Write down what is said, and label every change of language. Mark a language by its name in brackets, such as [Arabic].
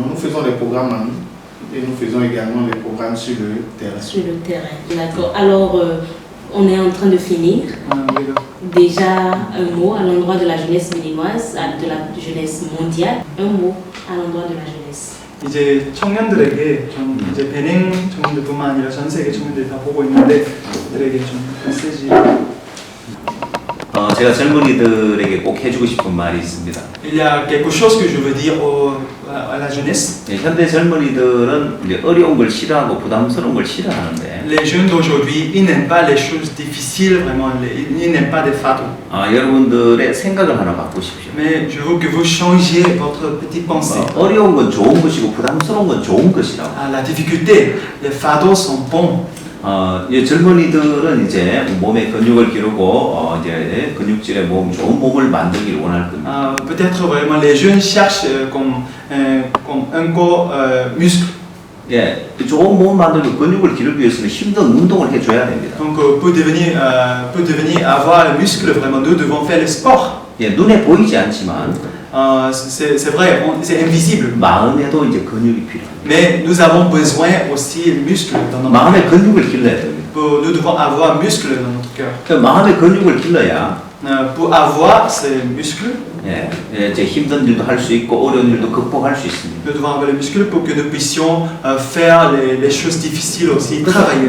[French] Nous faisons des programmes en ligne et nous faisons également des programmes sur le terrain. Sur le terrain, d'accord. Alors, on est en train de finir. Déjà, un mot à l'endroit de la jeunesse béninoise, de la jeunesse mondiale, un mot à l'endroit de la jeunesse. [Korean] 이제 청년들에게 좀 이제 베냉 청년들뿐만 아니라 전 세계 청년들이 다 보고 있는데 그들에게 좀 메시지. 제가 젊은이들에게 꼭 해주고 싶은 말이 있습니다. [French] Il y a quelque chose que je veux dire à la jeunesse. [Korean] 현대 젊은이들은 이제 어려운 걸 싫어하고 부담스러운 걸 싫어하는데. [French] Les jeunes d'aujourd'hui, ils n'aiment pas les choses difficiles, vraiment, ils n'aiment pas des fardeaux. [Korean] 여러분들의 생각을 하나 바꾸십시오. [French] Mais je veux que vous changiez votre petite pensée. [Korean] 어려운 건 좋은 것이고 부담스러운 건 좋은 것이라고. [French] La difficulté, les fardeaux sont bons. [Korean] 젊은이들은 이제 몸에 근육을 기르고 이제 근육질의 좋은 몸을 만들기를 원할 겁니다. [French] Peut-être vraiment les jeunes cherchent comme un corps muscle. [Korean] 예, 좋은 몸 만들고 근육을 기르기 위해서는 힘든 운동을 해줘야 됩니다. [French] Donc pour devenir avoir le muscle, vraiment nous devons faire le sport. [Korean] 예, 눈에 보이지 않지만. [French] C'est vrai, c'est invisible. [Korean] 마음에도 이제 근육이 필요합니다. [French] Mais nous avons besoin aussi de muscles dans notre [Korean] 마음의 근육을 길러야 됩니다. [French] Nous devons avoir muscles dans notre cœur. [Korean] 마음의 근육을 길러야. [French] Pour avoir ces muscles. [Korean] 이제 힘든 일도 할 수 있고 어려운 일도 극복할 수 있습니다. [French] Nous devons avoir les muscles pour que nous puissions faire les choses difficiles aussi, travailler.